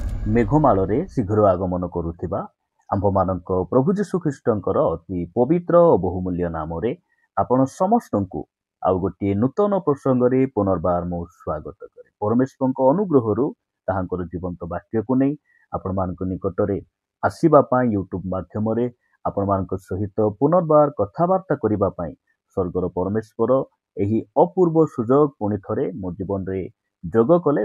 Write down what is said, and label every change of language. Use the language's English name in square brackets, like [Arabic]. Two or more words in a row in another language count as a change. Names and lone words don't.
[Odia] ମେଘମାଳରେ ଶୀଘ୍ର ଆଗମନ କରୁଥିବା ଆମ୍ଭମାନଙ୍କ ପ୍ରଭୁ ଯୀଶୁ ଖ୍ରୀଷ୍ଟଙ୍କର ଅତି ପବିତ୍ର ଓ ବହୁମୂଲ୍ୟ ନାମରେ ଆପଣ ସମସ୍ତଙ୍କୁ ଆଉ ଗୋଟିଏ ନୂତନ ପ୍ରସଙ୍ଗରେ ପୁନର୍ବାର ମୁଁ ସ୍ୱାଗତ କରେ। ପରମେଶ୍ୱରଙ୍କ ଅନୁଗ୍ରହରୁ ତାହାଙ୍କର ଜୀବନ୍ତ ବାକ୍ୟକୁ ନେଇ ଆପଣମାନଙ୍କ ନିକଟରେ ଆସିବା ପାଇଁ ୟୁଟ୍ୟୁବ ମାଧ୍ୟମରେ ଆପଣମାନଙ୍କ ସହିତ ପୁନର୍ବାର କଥାବାର୍ତ୍ତା କରିବା ପାଇଁ ସ୍ୱର୍ଗର ପରମେଶ୍ୱର ଏହି ଅପୂର୍ବ ସୁଯୋଗ ପୁଣି ଥରେ ମୋ ଜୀବନରେ ଯୋଗ କଲେ।